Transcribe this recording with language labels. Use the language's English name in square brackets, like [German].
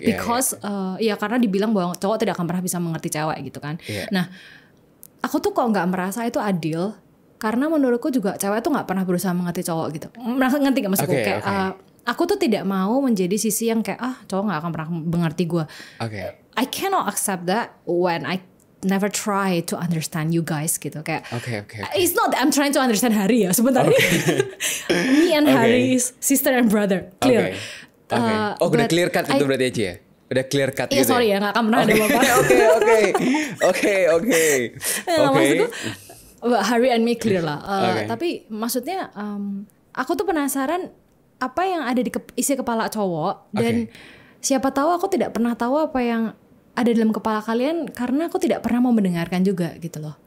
[Indonesian] Because ya karena dibilang bahwa cowok tidak akan pernah bisa mengerti cewek gitu kan. Nah, aku tuh kok nggak merasa itu adil. Karena menurutku juga cewek tuh nggak pernah berusaha mengerti cowok gitu. Ngerti nggak maksudku? Aku tuh tidak mau menjadi sisi yang kayak cowok nggak akan pernah mengerti gue. [English] I cannot accept that when I never try to understand you guys [Indonesian] gitu kayak. [English] It's not that I'm trying to understand Hari [Indonesian] ya sebenarnya. [English] Me and Hari is sister and brother. Clear. [Indonesian] Udah clear cut itu berarti aja ya? Udah clear cut gitu. Iya sorry ya nggak akan pernah ada apa-apa. Oke. Maksudku [English] Hari and me clear lah. [Indonesian] Tapi maksudnya aku tuh penasaran apa yang ada di isi kepala cowok dan siapa tahu aku tidak pernah tahu apa yang ada dalam kepala kalian karena aku tidak pernah mau mendengarkan juga gitu loh.